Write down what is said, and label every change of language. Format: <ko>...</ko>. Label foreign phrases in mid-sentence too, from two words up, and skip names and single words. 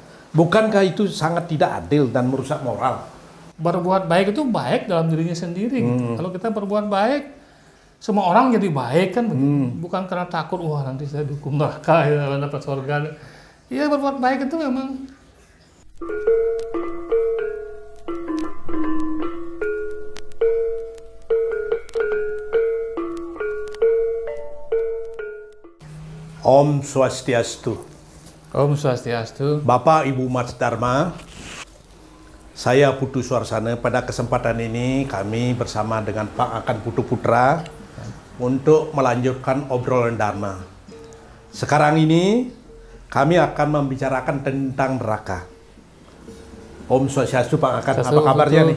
<id>bukankah itu sangat tidak adil dan merusak moral? Berbuat baik itu baik dalam dirinya sendiri. Gitu. Kalau kita berbuat baik, semua orang jadi baik kan, bukan karena takut wah nanti saya dihukum neraka ya dapat surga. Iya, berbuat baik itu memang.</id> <sa>Om Swastiastu. Om Swastiastu.</sa> <id>Bapak Ibu Mas Dharma, saya Putu Suarsana. Pada kesempatan ini kami bersama dengan Pak Akan Putu Putra untuk melanjutkan obrolan Dharma. Sekarang ini kami akan membicarakan tentang neraka.</id> <sa>Om Swastiastu,</sa> <id>Pak Akan, apa kabarnya nih?</id>